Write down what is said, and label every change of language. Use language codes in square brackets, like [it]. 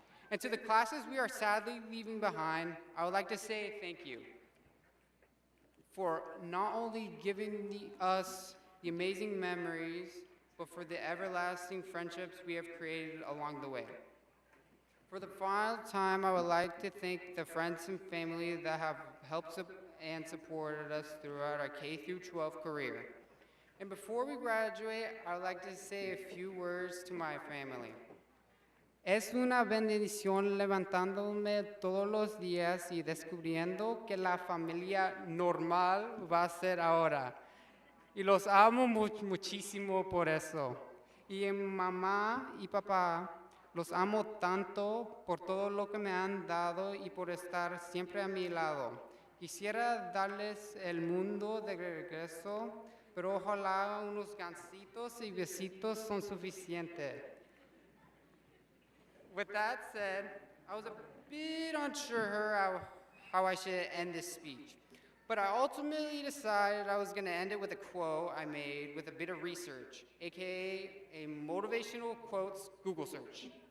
[en] And to the classes we are sadly leaving behind, I would like to say thank you for not only giving us the amazing memories, but for the everlasting friendships we have created along the way. For the final time, I would like to thank the friends and family that have helped and supported us throughout our K-12 career. And before we graduate, I would like to say a few words to my family. [es] Es una bendición levantándome todos los días y descubriendo que la familia normal va a ser ahora. Y los amo muchísimo por eso. Y mamá y papá, los amo tanto por todo lo que me han dado y por estar siempre a mi lado. Quisiera darles el mundo de regreso, pero ojalá unos gansitos y besitos son suficientes. [en] With that said, I was a bit unsure how I should end this speech. But I ultimately decided I was going to end it with a quote I made with a bit of research, aka a motivational quotes Google search.